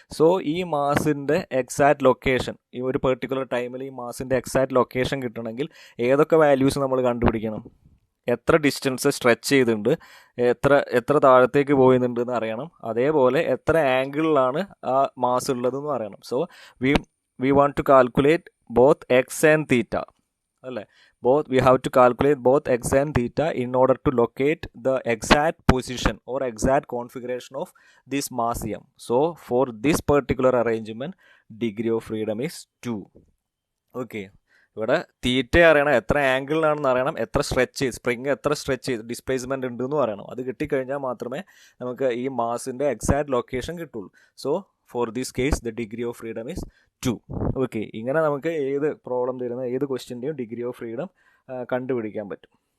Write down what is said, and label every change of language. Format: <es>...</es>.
<ml>So ഈ മാസിൻ്റെ exact location ഈ ഒരു പെർട്ടിക്കുലർ ടൈമിൽ ഈ മാസിൻ്റെ എക്സാക്ട് ലൊക്കേഷൻ കിട്ടണമെങ്കിൽ ഏതൊക്കെ വാല്യൂസ് നമ്മൾ കണ്ടുപിടിക്കണം, എത്ര ഡിസ്റ്റൻസ് സ്ട്രെച്ച് ചെയ്തിട്ടുണ്ട്, എത്ര താഴത്തേക്ക് പോയിട്ടുണ്ട് എന്ന് അറിയണം, അതേപോലെ എത്ര ആംഗിളിലാണ് ആ മാസ് ഉള്ളതെന്ന് അറിയണം.</ml> <en>So we want to calculate both x and theta അല്ലേ, we have to calculate both x and theta in order to locate the exact position or exact configuration of this mass m. So for this particular arrangement degree of freedom is 2.</en> <ml>Okay, ഇവിടെ തീറ്റ അറിയണം, എത്ര ആംഗിളിലാണെന്ന് അറിയണം, എത്ര spring എത്ര stretch displacement ഉണ്ടെന്ന് അറിയണം. അത് കിട്ടിക്കഴിഞ്ഞാൽ മാത്രമേ നമുക്ക് ഈ മാസിൻ്റെ എക്സാക്ട് ലൊക്കേഷൻ കിട്ടുള്ളൂ.</ml> <en>So for this case the degree of freedom is 2.</en> <ml>Okay, ഇങ്ങനെ നമുക്ക് ഏത് പ്രോബ്ലം തരുന്ന ഏത് ക്വസ്റ്റ്യൻ്റെയും ഡിഗ്രി ഓഫ് ഫ്രീഡം കണ്ടുപിടിക്കാൻ പറ്റും.</ml>